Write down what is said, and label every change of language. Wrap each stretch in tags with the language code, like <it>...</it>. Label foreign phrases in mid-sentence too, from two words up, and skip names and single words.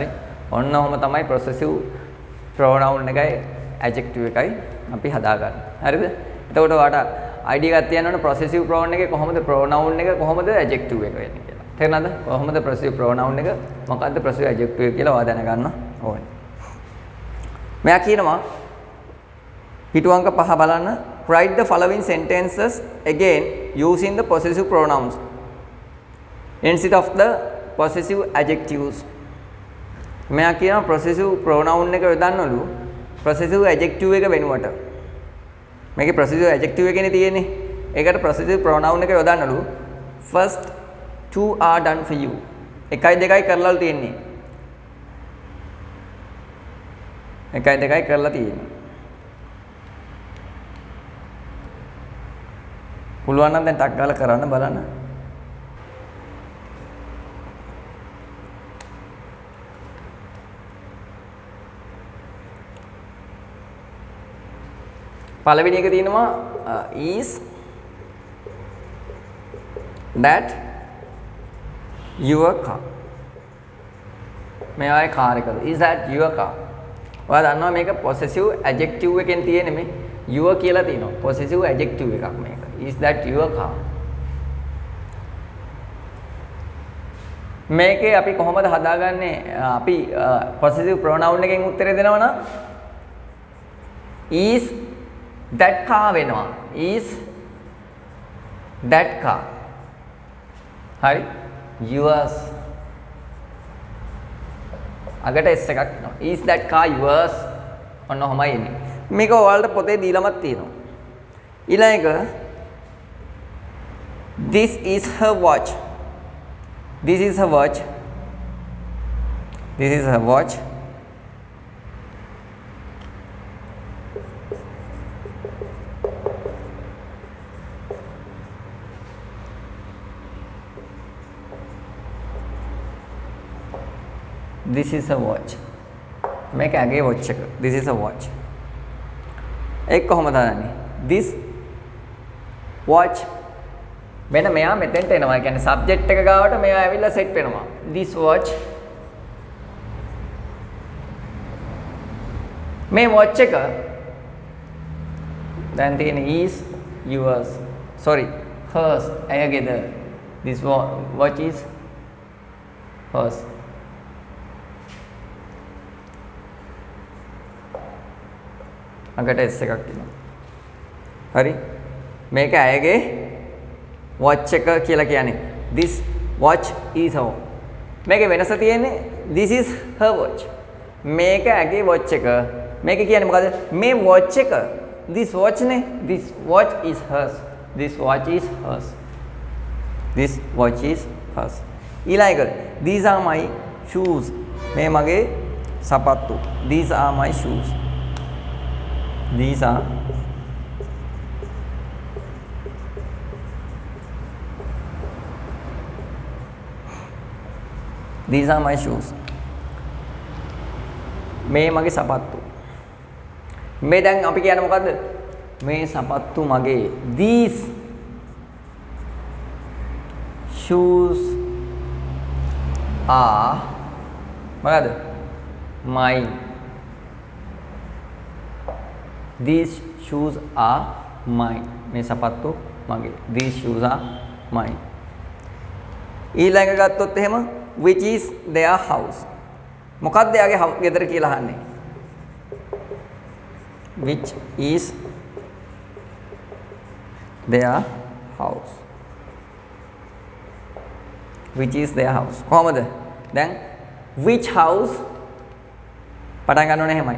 <si>ඔන්න ඔහම තමයි possessive pronoun එකයි adjective එකයි අපි හදාගන්නේ. හරිද? එතකොට ඔයාලට idea එකක් තියන්න ඕන</si> <en>possessive pronoun</en> <si>එකේ කොහොමද pronoun එක කොහොමද adjective එක වෙන්නේ කියලා. තේරෙනවද? කොහොමද</si> <en>possessive pronoun</en> <si>එක මොකද්ද</si> <en>possessive adjective</en> <si>එක කියලා ඔයා දැනගන්න ඕනේ. මෙයා කියනවා පිටු අංක 5 බලන්න.</si> <en>Write the following sentences again using the possessive pronouns instead of the possessive adjectives.</en> <si>මෙයා කියනවා</si> <en>possessive pronoun</en> <si>එක යොදන්නලු</si> <en>possessive adjective</en> <si>එක වෙනුවට. මේකේ</si> <en>possessive adjective</en> <si>එකනේ තියෙන්නේ. ඒකට</si> <en>possessive pronoun</en> <si>එක යොදන්නලු</si> <en>first two are done for you.</en> <si>1යි 2යි කරලාලු තියෙන්නේ. 1යි 2යි කරලා තියෙන්නේ. පුළුවන් නම් දැන් ටක් ගාලා කරන්න බලන්න. පළවෙනි එක තියෙනවා</si> <en>is that your car.</en> <si>මේ ආයේ කාර් එකද?</si> <en>is that your car?</en> <si>ඔයා දන්නවා මේක</si> <en>possessive adjective</en> <si>එකෙන් තියෙන්නේ මේ your කියලා තියෙනවා.</si> <en>possessive adjective</en> <si>එකක් මේක.</si> <en>is that your car?</en> <si>මේකේ අපි කොහොමද හදාගන්නේ? අපි</si> <en>possessive pronoun</en> <si>එකෙන් උත්තරේ දෙනවා නම්</si> <en>is that car</en> <si>වෙනවා.</si> <en>is that car.</en> <si>හරි? yours. අගට s එකක් එනවා.</si> <en>is that car yours?</en> <si>ඔන්න ඔහමයි එන්නේ. මේක ඔයාලට පොතේ දීලාමත් තියෙනවා. ඊළඟ එක</si> <en>this is her watch. this is her watch. this is her watch. this is a watch.</en> <si>මේක ඇගේ watch එක.</si> <en>this is a watch.</en> <si>ඒක කොහොමද හදන්නේ?</si> <en>this watch</en> <si>මෙන්න මෙයා මෙතෙන්ට එනවා. ඒ කියන්නේ subject එක ගාවට මෙයා ඇවිල්ලා set වෙනවා.</si> <en>this watch</en> <si>මේ watch එක දැන් තියෙන</si> <en>is yours. sorry hers ඇයගේද. this watch is hers.</en> <si>අකට S එකක් තියෙනවා. හරි. මේක ඇයගේ watch එක කියලා කියන්නේ.</si> <en>This watch is her.</en> <si>මේකේ වෙනස තියෙන්නේ</si> <en>this is her watch.</en> <si>මේක ඇගේ watch එක. මේක කියන්නේ මොකද? මේ watch එක</si> <en>this watch නේ. This watch is hers. This watch is hers. This watch is hers. ඊළඟ these are my shoes.</en> <si>මේ මගේ සපත්තු.</si> <en>These are my shoes. These are my shoes.</en> <si>මේ මගේ සපත්තු. මේ දැන් අපි කියන්නේ මොකද්ද? මේ සපත්තු මගේ.</si> <en>These shoes are මොකද්ද? mine. These shoes are mine.</en> <si>මේ සපත්තු මගේ.</si> <en>These shoes are mine.</en> <si>ඊළඟ ගත්තොත් එහෙම</si> <en>which is their house.</en> <si>මොකක්ද එයාගේ ගෙදර කියලා අහන්නේ?</si> <en>Which is their house. Which is their house.</en> <si>කොහමද? දැන්</si> <en>which house</en> <si>පටන් ගන්න ඕනේ එහෙමයි.</si>